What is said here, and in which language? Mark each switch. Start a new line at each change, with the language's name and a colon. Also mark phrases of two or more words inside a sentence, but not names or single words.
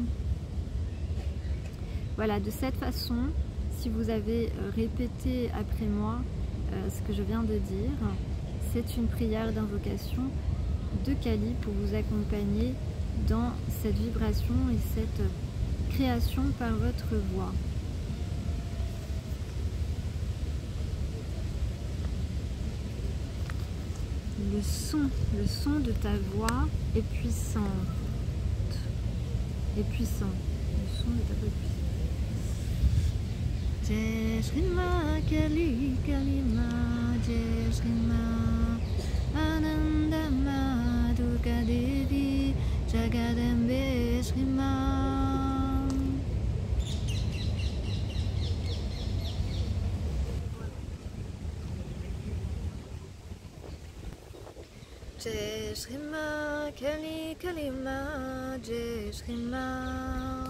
French: Voilà, de cette façon, si vous avez répété après moi ce que je viens de dire, c'est une prière d'invocation de Kali pour vous accompagner dans cette vibration et cette création par votre voix. le son de ta voix est puissant. Est puissant. Le son de ta voix est puissant.
Sanskrit: जय श्री माँ काली कालिमा, जय श्री माँ आनन्द माँ दुर्गा देवी, जगदम्बे श्री माँ. जय श्री माँ काली कालिमा, जय श्री माँ.